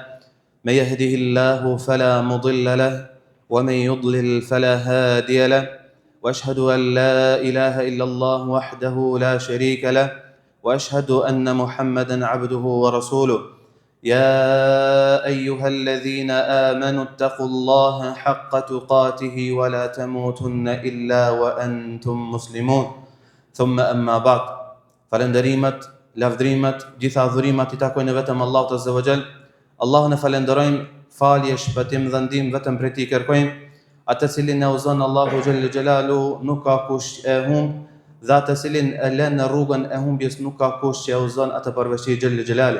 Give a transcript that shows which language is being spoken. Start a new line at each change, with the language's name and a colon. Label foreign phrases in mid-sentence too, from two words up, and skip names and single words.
Arabic: من يهده الله فلا مضل له ومن يضلل فلا هادي له، وأشهد أن لا إله إلا الله وحده لا شريك له، وأشهد أن محمدًا عبده ورسوله. يا أيها الذين آمنوا اتقوا الله حق تقاته ولا تموتن إلا وأنتم مسلمون. ثم أما بعد.
Albanian: Falenderimet, lavdrimet, gjitha adhurimet I takojnë vetëm Allahut
Arabic: عز وجل.
Albanian: Allahun e falenderojmë, falje, shpëtim dhe ndim vetëm prej Tij kërkojmë, atë cilin e uzon Allahu
Arabic: جل جلاله
Albanian: nuk ka kush e humb, dhe atë cilin e lën në rrugën e humbjes nuk ka kush që e uzon atë përveç Tij
Arabic: جل جلاله.